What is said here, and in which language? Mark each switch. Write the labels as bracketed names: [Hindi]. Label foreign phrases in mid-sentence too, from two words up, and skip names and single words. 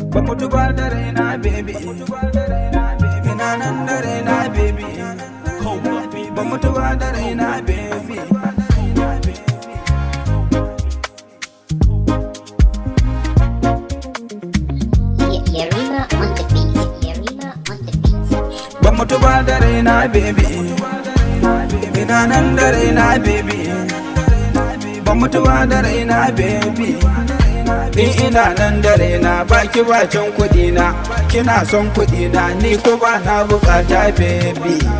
[Hausa] mutu ba da raina baby, ina nan da raina baby, ba mutu ba da raina baby. [English] Yerima on the beat, Yerima on the beat. [Hausa] Ba mutu ba da raina baby, ina nan da raina baby, ba mutu ba da raina baby. Ni ina nan da raina baki bacin kuɗi na, kina son kuɗi na ni ko ba na bukata baby.